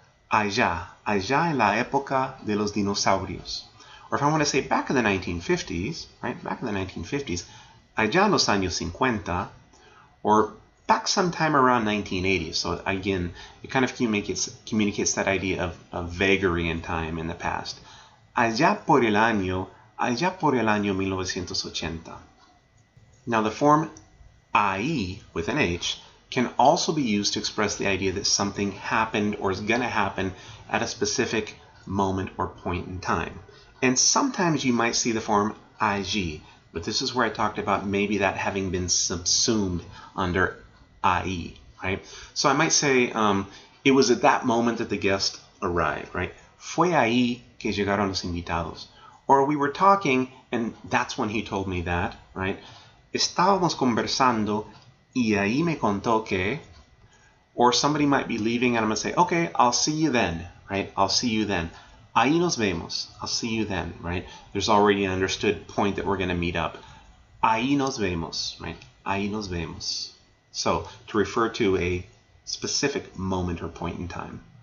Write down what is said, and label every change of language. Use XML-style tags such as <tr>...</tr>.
<es>Allá en la época de los dinosaurios.</es> <en>Or if I want to say back in the 1950s, right? Back in the 1950s,</en> <es>allá en los años 50,</es> <en>or back sometime around 1980. So again, it kind of communicates that idea of vagary in time in the past.</en> <es>Allá por el año 1980.</es> <en>Now the form ahí with an H can also be used to express the idea that something happened or is going to happen at a specific moment or point in time. And sometimes you might see the form allí, but this is where I talked about maybe that having been subsumed under ahí, right? So I might say, it was at that moment that the guest arrived, right?</en> <es>Fue ahí que llegaron los invitados.</es> <en>Or we were talking, and that's when he told me that, right?</en> <es>Estábamos conversando, y ahí me contó que.</es> <en>Or somebody might be leaving, and I'm going to say, okay, I'll see you then, right? I'll see you then.</en> <es>Ahí nos vemos.</es> <en>I'll see you then, right? There's already an understood point that we're going to meet up.</en> <es>Ahí nos vemos, right? Ahí nos vemos.</es> <en>So, to refer to a specific moment or point in time.</en>